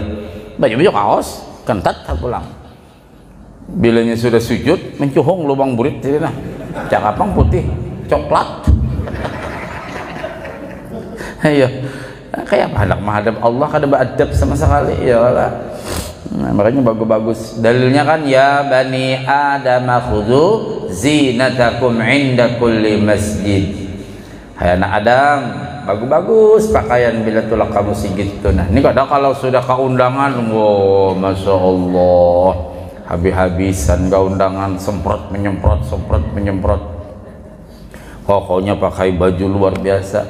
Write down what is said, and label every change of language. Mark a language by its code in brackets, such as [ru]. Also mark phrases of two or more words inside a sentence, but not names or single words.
[bjn] Baju kaos kentat pulang. Bilanya sudah sujud mencuhung lubang burit jadi nah. Cakapang putih coklat. Ayo. Kayak apa hendak menghadap Allah kada beradab sama sekali ya Allah. Nah, makanya bagus-bagus dalilnya kan [ar] يا بني آدم خذوا زينتكم عند كل مسجد. [bjn] Hai anak Adam bagus-bagus pakaian bila tulak kamu gitu. Nah ini kadang kalau sudah ke undangan wow [ar] ما شاء الله [bjn] habis-habisan ke undangan semprot menyemprot pokoknya pakai baju luar biasa.